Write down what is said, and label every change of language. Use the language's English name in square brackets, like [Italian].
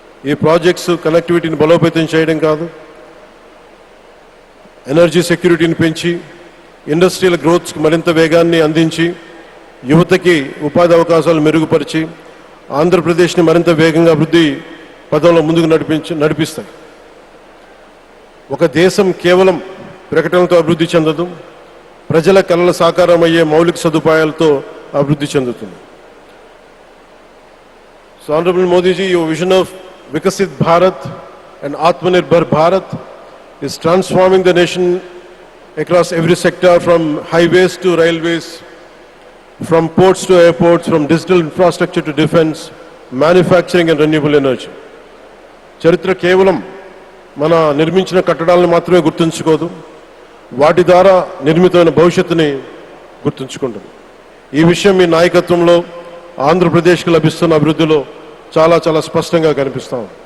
[Telugu] ఈ ప్రాజెక్ట్స్ కనెక్టివిటీని బలోపేతం చేయడం కాదు, ఎనర్జీ సెక్యూరిటీని పెంచి ఇండస్ట్రియల్ గ్రోత్స్కి మరింత వేగాన్ని అందించి యువతకి ఉపాధి అవకాశాలు మెరుగుపరిచి ఆంధ్రప్రదేశ్ని మరింత వేగంగా అభివృద్ధి పదంలో ముందుకు నడిపిస్తాయి. ఒక దేశం కేవలం ప్రకటనలతో అభివృద్ధి చెందదు, ప్రజల కలల సాకారం అయ్యే మౌలిక సదుపాయాలతో అభివృద్ధి చెందుతుంది. [English] So Honorable Modi ji, your vision of Vikasit Bharat and Atmanirbhar Bharat is transforming the nation across every sector, from highways to railways, from ports to airports, from digital infrastructure to defense, manufacturing and renewable energy. [Telugu] చరిత్ర కేవలం మన నిర్మించిన కట్టడాలను మాత్రమే గుర్తుంచుకోదు, వాటి ద్వారా నిర్మితమైన భవిష్యత్తుని గుర్తుంచుకుంటుంది. ఈ విషయం మీ నాయకత్వంలో ఆంధ్రప్రదేశ్కి లభిస్తున్న అభివృద్ధిలో చాలా చాలా స్పష్టంగా కనిపిస్తాం.